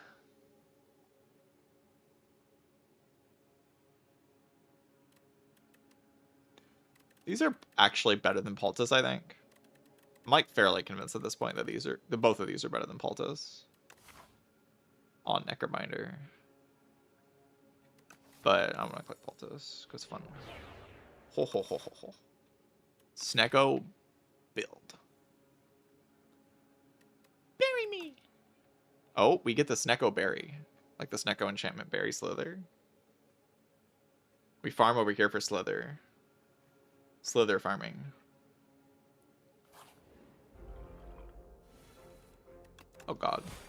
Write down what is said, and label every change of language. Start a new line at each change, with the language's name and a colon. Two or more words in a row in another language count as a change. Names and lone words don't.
English: These are actually better than Paltas, I think. I'm like fairly convinced at this point that both of these are better than Paltas on Necrobinder. But I'm gonna click Paltas because fun. Ho ho ho ho ho. Snecko build. Bury me. Oh, we get the Snecko berry, like the Snecko enchantment berry Slither. We farm over here for Slither. Slither farming. Oh god.